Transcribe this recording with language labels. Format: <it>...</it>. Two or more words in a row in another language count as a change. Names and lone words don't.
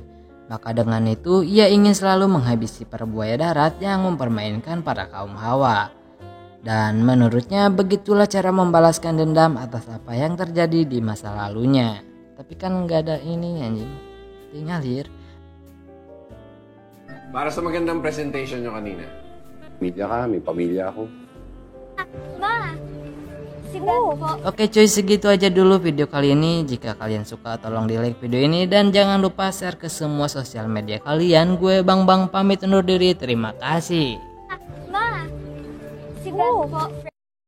<id>Maka dengan itu ia ingin selalu menghabisi para buaya darat yang mempermainkan para kaum Hawa. Dan menurutnya begitulah cara membalaskan dendam atas apa yang terjadi di masa lalunya. Tapi kan nggak ada ini anjing, ngalir.</id> <tl>Para sa magandang presentation nyo kanina. Pamilya ka, may pamilya ako. Ma! Si Beth po.</tl> <id>Oke cuy, segitu aja dulu video kali ini. Jika kalian suka tolong di like video ini dan jangan lupa share ke semua sosial media kalian. Gue Bang pamit undur diri, terima kasih.</id> <tl>Ma! Si Beth po.</tl>